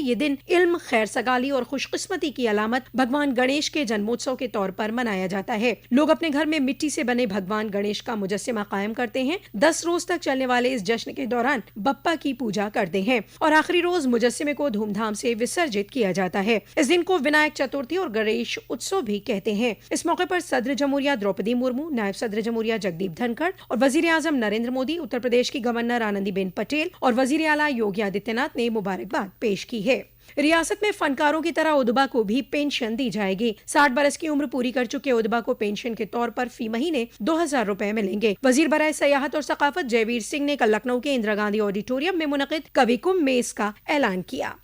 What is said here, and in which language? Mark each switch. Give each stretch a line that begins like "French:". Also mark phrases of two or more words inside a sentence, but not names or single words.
Urdu: یہ دن علم، خیر سگالی اور خوش قسمتی کی علامت بھگوان گنیش کے جنموتسو کے طور پر منایا جاتا ہے۔ لوگ اپنے گھر میں مٹی سے بنے بھگوان گنیش کا مجسمہ قائم کرتے ہیں۔ 10 روز تک چلنے والے اس جشن کے دوران بپا کی پوجا کرتے ہیں اور آخری روز مجسمے کو دھوم دھام سے وسرجت کیا جاتا ہے۔ اس دن کو ونائک چترتھی اور گنیش اتسو بھی کہتے ہیں۔ اس موقع پر صدر جمہوریہ دروپدی مرمو، نائب صدر جمہوریہ جگدیپ دھنکھڑ اور وزیر اعظم نریندر مودی، اتر پردیش کی گورنر آنندی بین پٹیل اور وزیر اعلیٰ یوگی آدتیہ ناتھ نے مبارکباد پیش کی ہے۔ ریاست میں فنکاروں کی طرح ادبا کو بھی پینشن دی جائے گی۔ 60 برس کی عمر پوری کر چکے ادبا کو پینشن کے طور پر فی مہینے 2000 روپے ملیں گے۔ وزیر برائے سیاحت اور ثقافت جے ویر سنگھ نے کل لکھنؤ کے اندرا گاندھی آڈیٹوریم میں منعقد کوی کمبھ میں اس کا اعلان کیا۔